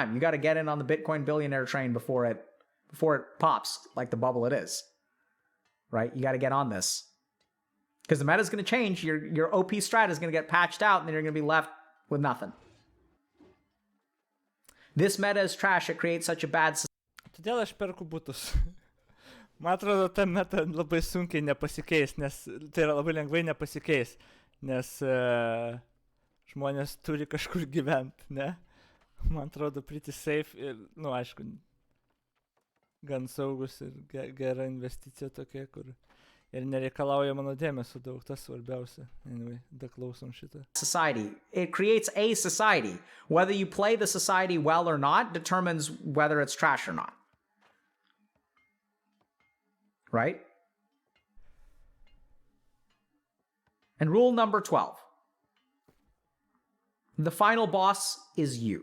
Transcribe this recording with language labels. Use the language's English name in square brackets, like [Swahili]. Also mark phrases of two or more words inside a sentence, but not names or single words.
[English] You got to get in on the Bitcoin billionaire train before it pops like the bubble it is, right? You got to get on this. Because the meta is going to change. Your OP strat is going to get patched out, and then you're going to be left with nothing. This meta is trash. It creates such a bad society. [Lithuanian] Todėl aš perku butus. Man atrodo, ta meta labai sunkiai nepasikeis, nes tai yra labai lengvai nepasikeis, nes žmonės turi kažkur gyventi, ne? Man atrodo, [English] pretty safe [Lithuanian] ir, aišku, gan saugus ir gera investicija tokia, kur ir nereikalauja mano dėmesio daug, tas svarbiausia. Anyway, daklausom šitą. [English] Society. It creates a society. Whether you play the society well or not determines whether it's trash or not. Right? And rule number 12. The final boss is you.